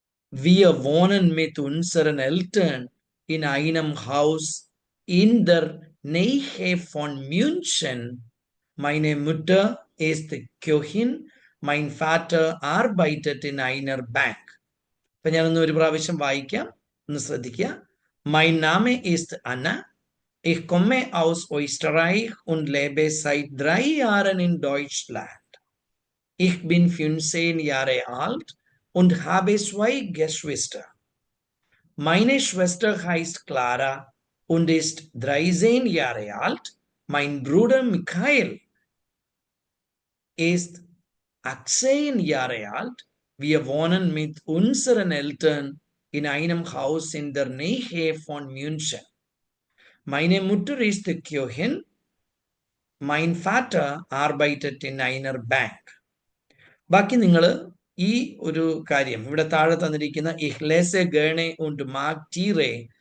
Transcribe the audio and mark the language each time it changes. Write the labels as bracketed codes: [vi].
[de] Wir wohnen mit unseren Eltern in einem Haus in der Nähe von München. Meine Mutter ist Köchin. Mein Vater arbeitet in einer Bank. [ml] അപ്പൊ ഞാനൊന്ന് ഒരു പ്രാവശ്യം വായിക്കാം, ഒന്ന് ശ്രദ്ധിക്കുക. [de] Mein Name ist Anna. Ich komme aus Österreich und lebe seit 3 Jahren in Deutschland. Ich bin 15 Jahre alt und habe 2 Geschwister. Meine Schwester heißt Clara und ist 13 Jahre alt. Mein Bruder Michael ist 18 Jahre alt. Wir wohnen mit unseren Eltern in einem Haus in der Nähe von München. Meine Mutter ist Köchin. Mein Vater arbeitet in einer Bank. [ml] ബാക്കി നിങ്ങൾ ഈ ഒരു കാര്യം ഇവിടെ താഴെ തന്നിരിക്കുന്ന [de] ich lese gerne und mag Tiere.